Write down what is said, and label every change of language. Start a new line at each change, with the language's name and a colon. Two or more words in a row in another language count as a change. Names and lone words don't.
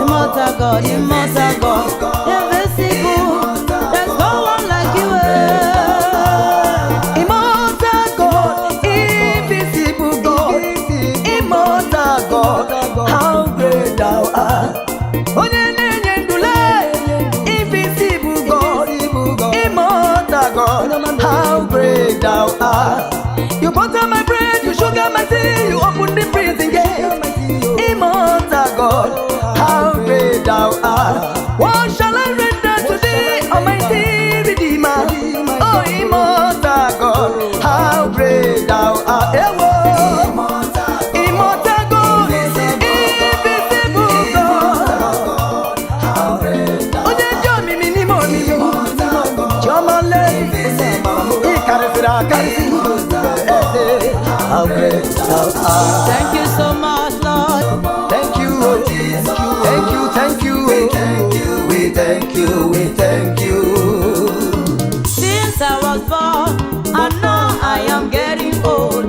English: Immortal God, immortal God, invisible, there's no one like you, eh. Immortal God, invisible God, immortal God, how great thou art.
Igbo: Onye na-enye ndụ, lee,
English: invisible God, immortal God, how great thou art. You butter my bread, you sugar my tea, you open the prison gate. Immortal God, how great thou art. What shall I render to thee, Almighty Redeemer? Oh, immortal God, how great thou art.
Igbo: Ewo.
English: Immortal God, invisible God.
Igbo: Onye ji omimi n'ime omimi. Chioma lee, ị karịsịrị akarịsị.
English: How great thou art. Thank you so much, Lord. Thank you, oh. Thank you, thank you, oh. We thank you, we thank you. Since I was born, I know I am getting old.